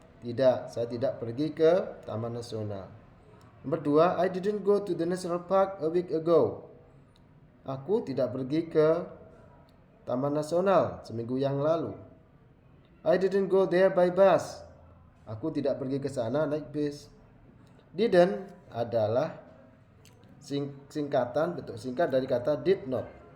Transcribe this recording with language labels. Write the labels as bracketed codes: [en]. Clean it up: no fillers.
[id] Tidak, saya tidak pergi ke Taman Nasional. [en] Nomor 2, I didn't go to the National Park a week ago. [id] Aku tidak pergi ke Taman Nasional seminggu yang lalu. [en] I didn't go there by bus. [id] Aku tidak pergi ke sana naik bus. Didn't adalah singkatan, bentuk singkat dari kata did not.